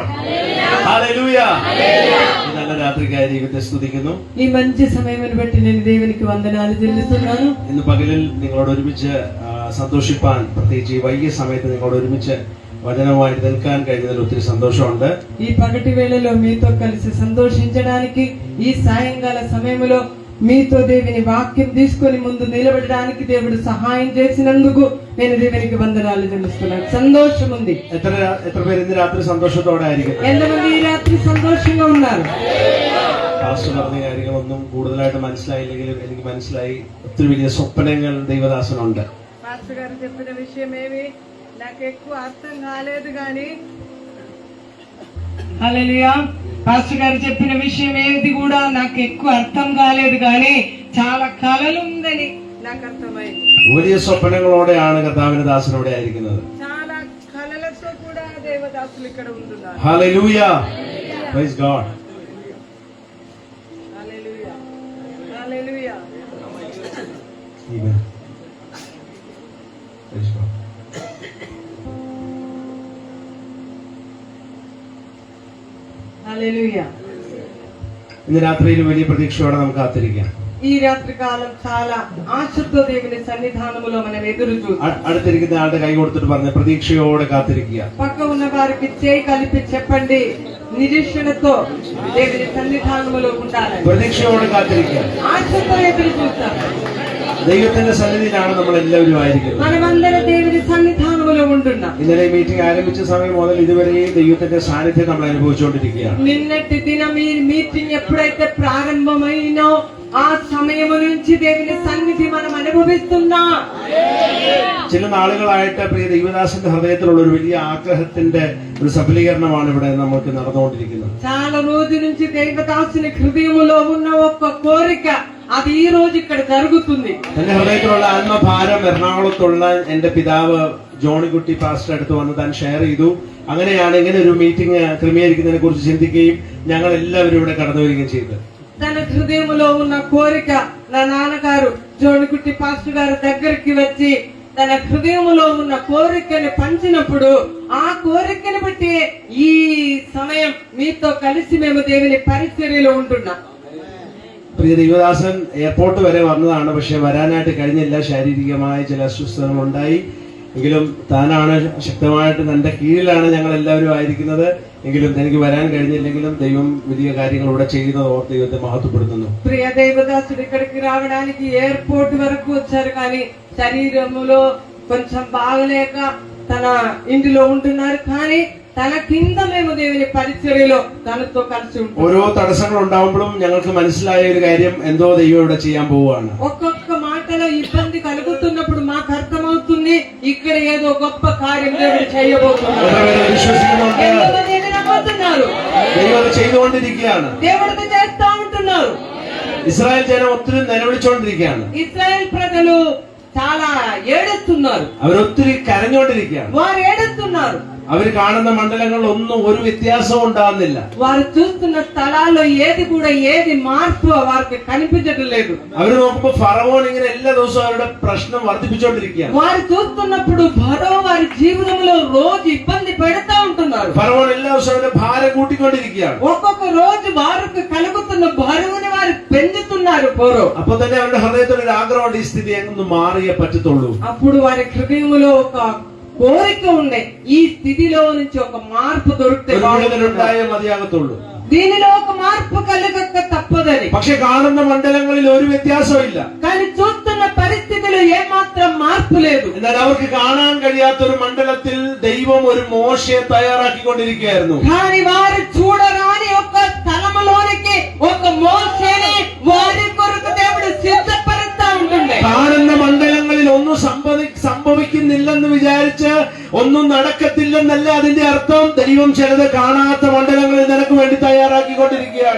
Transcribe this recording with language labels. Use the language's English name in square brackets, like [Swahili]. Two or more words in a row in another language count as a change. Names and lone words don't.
[English] Hallelujah. [Malayalam] ఈ നല്ല രാത്രിക്കായി ദൈവത്തെ സ്തുതിക്കുന്നു. [Telugu] ഈ మంచి സമയത്തിന് ബట్టి నేను దేవునికి వందనాలు చెల్లిస్తున్నాను. [Malayalam] ഇന്ന് പകലിൽ നിങ്ങളോട് ഒരുമിച്ച് സന്തോഷിപ്പാൻ, പ്രത്യേകിച്ച് ഈ വൈകിയ സമയത്ത് നിങ്ങളോട് ഒരുമിച്ച് വചനവുമായിട്ട് നിൽക്കാൻ കഴിഞ്ഞതിൽ ഒത്തിരി സന്തോഷമുണ്ട്. [Telugu] ఈ పగటి వేళలో మీతో కలిసి సంతోషించడానికి, ఈ సాయంకాల సమయంలో మీతో దేవుని వాక్యం తీసుకొని ముందు నిలబడడానికి దేవుడు సహాయం చేసినందుకు నేను దేవునికి వందనాలు చెల్లిస్తున్నాను. సంతోషం ఉంది. [Malayalam] എത്ര പേര് ഇന്ന് രാത്രി സന്തോഷത്തോടെ ആയിരിക്കും? [Telugu] ఎంతమంది ఈ రాత్రి సంతోషంగా ఉన్నారు? [Malayalam] പാസ്റ്റർ പറഞ്ഞ കാര്യങ്ങളൊന്നും കൂടുതലായിട്ട് മനസ്സിലായില്ലെങ്കിലും എനിക്ക് മനസ്സിലായി ഒത്തിരി വലിയ സ്വപ്നങ്ങൾ ദൈവദാസനുണ്ട്. [Telugu] పాస్టర్ గారు చెప్పిన విషయం ఏమి నాకు ఎక్కువ అర్థం కాలేదు కానీ, హల్లెలూయా, పాస్టర్ గారు చెప్పిన విషయం ఏది కూడా నాకు ఎక్కువ అర్థం కాలేదు కానీ చాలా కళలు ఉందని నాకు అర్థమైంది. [Malayalam] വലിയ സ്വപ്നങ്ങളോടെയാണ് കർത്താവിന്റെ ദാസനോടെ ആയിരിക്കുന്നത്. [Telugu] చాలా కళలతో కూడా దేవదాసులు ఇక్కడ ఉంటున్నారు. [English] Hallelujah. Praise God. [Telugu] హల్లెలూయా హల్లెలూయా. [English] Amen. Praise God. [Telugu] హల్లెలూయా. [Malayalam] ഇന്ന് രാത്രിയിൽ വലിയ പ്രതീക്ഷയോടെ നമുക്ക് കാത്തിരിക്കാം. [Telugu] ఈ రాత్రి కాలం చాలా ఆశతో దేవుని సన్నిధానములో మనం ఎదురు చూస్తాం. [Malayalam] അടുത്തിരിക്കുന്ന ആളുടെ കൈ കൊടുത്തിട്ട് പറഞ്ഞ പ്രതീക്ഷയോടെ കാത്തിരിക്കുക. [Telugu] పక్క ఉన్న వారికి చేయి కలిపి చెప్పండి, నిరీక్షణతో దేవుని సన్నిధానములో ఉండాలని. [Malayalam] പ്രതീക്ഷയോടെ കാത്തിരിക്കുക. [Telugu] ఆశతో ఎదురు చూస్తాం. [Malayalam] ദൈവത്തിന്റെ സന്നിധിയിലാണ് നമ്മൾ എല്ലാവരും ആയിരിക്കുന്നത്. [Telugu] మనమందరం దేవుని సన్నిధానములో ఉంటున్నాం. [Malayalam] ഇന്നലെ മീറ്റിംഗ് ആരംഭിച്ച സമയം മുതൽ ഇതുവരെയും ദൈവത്തിന്റെ സാന്നിധ്യം നമ്മൾ അനുഭവിച്ചുകൊണ്ടിരിക്കുകയാണ്. [Telugu] నిన్నటి దినం ఈ మీటింగ్ ఎప్పుడైతే ప్రారంభమైనో ఆ సమయం నుంచి దేవుని సన్నిధి మనం అనుభవిస్తున్నాం. [Malayalam] ചില നാളുകളായിട്ട് പ്രിയ ദൈവദാസന്റെ ഹൃദയത്തിലുള്ള ഒരു വലിയ ആഗ്രഹത്തിന്റെ ഒരു സഫലീകരണമാണ് ഇവിടെ നമുക്ക് നടന്നുകൊണ്ടിരിക്കുന്നത്. [Telugu] చాలా రోజు నుంచి దేవదాసుని హృదయములో ఉన్న ఒక కోరిక అది ఈ రోజు ఇక్కడ జరుగుతుంది. [Malayalam] എന്റെ ഹൃദയത്തിലുള്ള ആത്മഭാരം എറണാകുളത്തുള്ള എന്റെ പിതാവ് ജോണിക്കുട്ടി പാസ്റ്റർ അടുത്ത് വന്ന് താൻ ഷെയർ ചെയ്തു. അങ്ങനെയാണ് ഇങ്ങനെ ഒരു മീറ്റിംഗ് ക്രമീകരിക്കുന്നതിനെ കുറിച്ച് ചിന്തിക്കുകയും ഞങ്ങൾ എല്ലാവരും ഇവിടെ കടന്നു വരികയും ചെയ്തത്. [Telugu] తన హృదయములో ఉన్న కోరిక నా నాన్నగారు జోనికుట్టి పాస్టర్ గారి దగ్గరికి వచ్చి తన హృదయములో ఉన్న కోరికని పంచినప్పుడు ఆ కోరికని బట్టి ఈ సమయం మీతో కలిసి మేము దేవుని పరిచర్యలో ఉంటున్నాం. [Malayalam] പ്രിയ ദൈവദാസൻ എയർപോർട്ട് വരെ വന്നതാണ്. പക്ഷെ വരാനായിട്ട് കഴിഞ്ഞില്ല. ശാരീരികമായ ചില അസ്വസ്ഥതകൾ ഉണ്ടായി. എങ്കിലും താനാണ് ശക്തമായിട്ട് തന്റെ കീഴിലാണ് ഞങ്ങൾ എല്ലാവരും ആയിരിക്കുന്നത്. എങ്കിലും തനിക്ക് വരാൻ കഴിഞ്ഞില്ലെങ്കിലും ദൈവം വലിയ കാര്യങ്ങൾ ഇവിടെ ചെയ്യുന്നത് ഓർത്ത് ദൈവത്തെ മഹത്വപ്പെടുത്തുന്നു. [Telugu] ప్రియ దేవదాసుడు ఇక్కడికి రావడానికి ఎయిర్పోర్ట్ వరకు వచ్చారు కానీ శరీరములో కొంచెం బాగలేక తన ఇంటిలో ఉంటున్నారు. కానీ తన కింద మేము దేవుని పరిచర్యలో తనతో కలిసి ఉంటాం. [Malayalam] ഓരോ തടസ്സങ്ങൾ ഉണ്ടാവുമ്പോഴും ഞങ്ങൾക്ക് മനസ്സിലായ ഒരു കാര്യം, എന്തോ ദൈവം ഇവിടെ ചെയ്യാൻ പോവുകയാണ്. [Telugu] ఒక్కొక్క మాటలో ఇబ్బంది కలుగుతున్నప్పుడు మాకు అర్థమవుతుంది ఇక్కడ ఏదో గొప్ప కార్యం దేవుడు చేయబోతున్నారు. [Malayalam] വിശ്വസിക്കുന്നുണ്ട്. [Telugu] ఎంతమంది ఇది నమ్ముతున్నారు? [Malayalam] ദൈവം അത് ചെയ്തുകൊണ്ടിരിക്കുകയാണ്. [Telugu] దేవుడితో చేస్తా ఉంటున్నారు. [Malayalam] ഇസ്രായേൽ ജനം ഒത്തിരി നിലവിളിച്ചുകൊണ്ടിരിക്കുകയാണ്. [Telugu] ఇశ్రాయేల్ ప్రజలు చాలా ఏడుస్తున్నారు. [Malayalam] അവരൊത്തിരി കരഞ്ഞുകൊണ്ടിരിക്കുകയാണ്. [Telugu] వారు ఏడుస్తున్నారు. [Malayalam] അവർ കാണുന്ന മണ്ഡലങ്ങളിലൊന്നും ഒരു വ്യത്യാസവും ഉണ്ടാകുന്നില്ല. [Telugu] వారు చూస్తున్న స్థలాల్లో ఏది కూడా ఏది మార్పు వారికి కనిపించడం లేదు. [Malayalam] അവർ നോക്കുമ്പോൾ ഫറവോൻ ഇങ്ങനെ എല്ലാ ദിവസവും അവരുടെ പ്രശ്നം വർദ്ധിപ്പിച്ചുകൊണ്ടിരിക്കുകയാണ്. [Telugu] వారు చూస్తున్నప్పుడు భరో వారి జీవితంలో రోజు ఇబ్బంది పెడతా ఉంటున్నారు. [Malayalam] ഫറവോൻ എല്ലാ ദിവസവും അവരുടെ ഭാരം കൂട്ടിക്കൊണ്ടിരിക്കുകയാണ്. [Telugu] ఒక్కొక్క రోజు వారికి కలుగుతున్న బరువుని వారు పెంచుతున్నారు ఫరో. [Malayalam] അപ്പൊ തന്നെ അവരുടെ ഹൃദയത്തിൽ ഒരു ആഗ്രഹമുണ്ട്, ഈ സ്ഥിതി എങ്ങൊന്ന് മാറിയേ പറ്റത്തുള്ളൂ. [Telugu] అప్పుడు వారి హృదయంలో ఒక కోరిక ఉండే, ఈ స్థితిలో నుంచి ఒక మార్పు దొరికితే [Malayalam] ഒരു വിടുതലുണ്ടായേ മതിയാകത്തുള്ളൂ. [Telugu] దీనిలో ఒక మార్పు కలగక తప్పదని. [Malayalam] പക്ഷെ കാണുന്ന മണ്ഡലങ്ങളിൽ ഒരു വ്യത്യാസവും ഇല്ല. [Telugu] కానీ చూస్తున్న పరిస్థితిలో ఏమాత్రం మార్పు లేదు. [Malayalam] എന്നാൽ അവർക്ക് കാണാൻ കഴിയാത്ത ഒരു മണ്ഡലത്തിൽ ദൈവം ഒരു മോശയെ തയ്യാറാക്കിക്കൊണ്ടിരിക്കുകയായിരുന്നു. [Telugu] కానీ వారు చూడరాని ఒక స్థలములోనికి ఒక మోషేని వారి కొరకు దేవుడు సిద్ధపరుస్తా ఉంటుండే. [Malayalam] കാണുന്ന മണ്ഡലങ്ങളിൽ ഒന്നും സംഭവിക്കുന്നില്ലെന്ന് വിചാരിച്ച് ഒന്നും നടക്കത്തില്ലെന്നല്ല അതിന്റെ അർത്ഥം. ദൈവം ചിലത് കാണാത്ത മണ്ഡലങ്ങളിൽ നിനക്ക് വേണ്ടി തയ്യാറാക്കിക്കൊണ്ടിരിക്കുകയാണ്.